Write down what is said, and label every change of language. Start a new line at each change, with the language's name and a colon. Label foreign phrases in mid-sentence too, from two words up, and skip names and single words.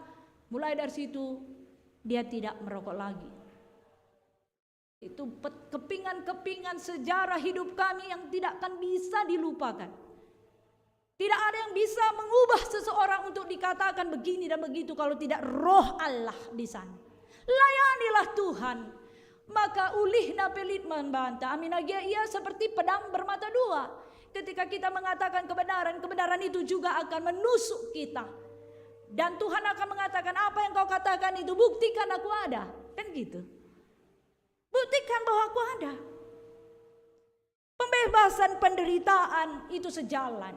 Indonesian: Mulai dari situ, dia tidak merokok lagi. Itu kepingan-kepingan sejarah hidup kami yang tidak akan bisa dilupakan. Tidak ada yang bisa mengubah seseorang untuk dikatakan begini dan begitu kalau tidak roh Allah di sana. Layanilah Tuhan.
Batak Karo: Maka ulihna pelit membantah. Amin agia ia
Indonesian: seperti pedang bermata dua. Ketika kita mengatakan kebenaran, kebenaran itu juga akan menusuk kita. Dan Tuhan akan mengatakan, apa yang kau katakan itu buktikan aku ada. Kan gitu. Buktikan bahwa aku ada. Pembebasan penderitaan itu sejalan.